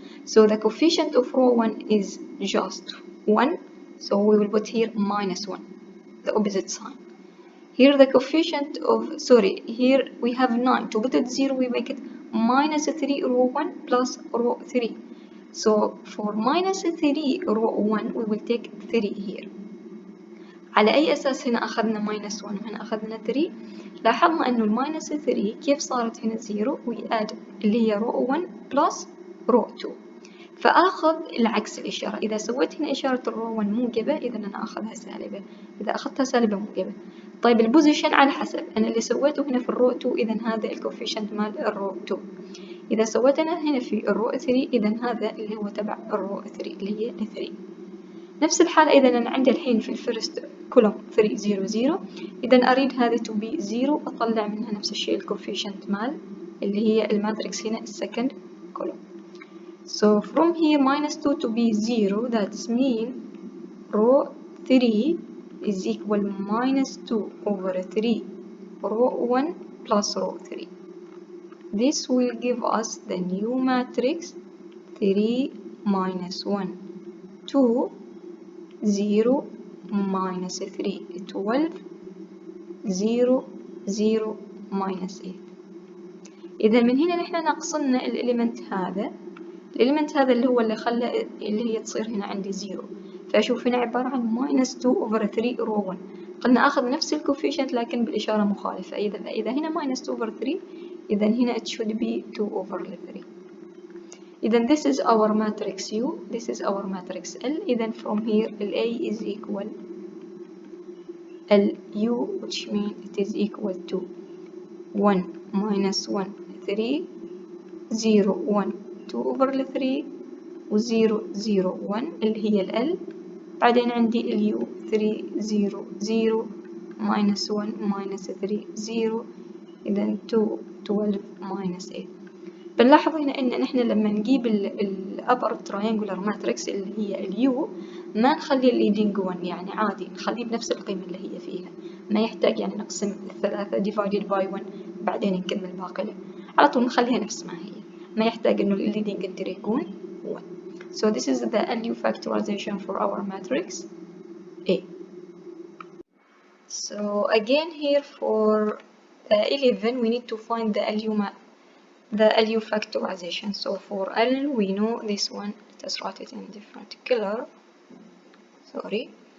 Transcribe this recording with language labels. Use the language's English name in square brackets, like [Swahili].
[English] So the coefficient of row 1 is just 1, so we will put here -1, the opposite sign. Here the coefficient of, here we have 9. To put it 0 we make it -3 row 1 plus row 3. So for -3 row 1 we will take 3 here. [Arabic] على أي أساس هنا أخذنا -1 وهنا أخذنا 3؟ لاحظنا أنه -3 كيف صارت هنا 0 ويأد اللي هي [English] row 1 plus row 2، [Arabic] فآخذ العكس الإشارة. إذا سويت هنا إشارة الرو 1 موجبة إذا أنا أخذها سالبة، إذا أخذتها سالبة موجبة. طيب البوزيشن على حسب، أنا اللي سويته هنا في الرو 2 إذا هذا الكوفيشنت مال الرو 2، إذا سويت أنا هنا في الرو 3 إذا هذا اللي هو تبع الرو 3 اللي هي 3. نفس الحالة إذا أنا عندي الحين في الفيرست كولوم 3 0 0، إذا أريد هذه [English] to be 0 [Arabic] أطلع منها نفس الشيء الكوفيشنت مال اللي هي الماتريكس هنا السكند كولوم. [English] So from here -2 to be 0, that's mean row 3 is equal -2 over 3 row 1 plus row 3. This will give us the new matrix 3 -1 2 0 -3 12 0 0 -8. [Arabic] إذا من هنا نحن نقصنا الإليمنت هذا، الإليمنت هذا اللي هو اللي خلى اللي هي تصير هنا عندي 0، فأشوف هنا عبارة عن [English] minus 2 over 3 [Arabic] رو 1. قلنا آخذ نفس الكوفيشنت لكن بالإشارة مخالفة. إذا هنا minus 2 over 3 إذا هنا [English] it should be 2 over 3. [Arabic] إذا [English] this is our matrix U, this is our matrix L. [Arabic] إذا [English] from here A is equal LU, which means it is equal to 1 minus 1 3 0 1 2 over 3 [Arabic] و 0 0 1 اللي هي ال L. بعدين عندي اليو 3 0 0 [English] minus 1 minus 3 [Arabic] 0. إذا 2 12 minus 8. بنلاحظ هنا إن نحن لما نجيب الأبر [English] triangular matrix [Arabic] اللي هي اليو ما نخلي الليدنج 1، يعني عادي نخليه بنفس القيمة اللي هي فيها، ما يحتاج يعني نقسم الثلاثة [English] divided by 1 [Arabic] بعدين نكمل باقي، على طول نخليها نفس ما هي، ما يحتاج إنه الليدنج انتر يكون 1. [English] So this is the LU factorization for our matrix A. So again here for 11 we need to find the LU factorization. So for L we know this one. Let us write it in different color. Sorry.